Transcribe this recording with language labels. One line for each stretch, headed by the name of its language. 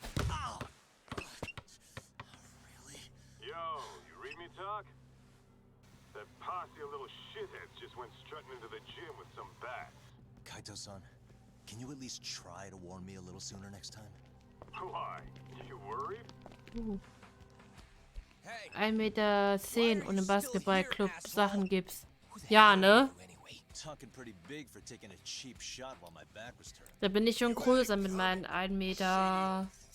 English: Ow! Really? Yo, you read me talk? That posse of little shitheads just went strutting into the gym with some bats. Kaito-san, can you at least try to warn me a little sooner next time? Why? You worried?
German: 1,10 Meter und im Basketballclub Sachen gibt's. Ja, ne?
English: Talking pretty big for taking a cheap shot while my back was turned.
German: Da bin ich schon größer mit meinen 1,68 Meter.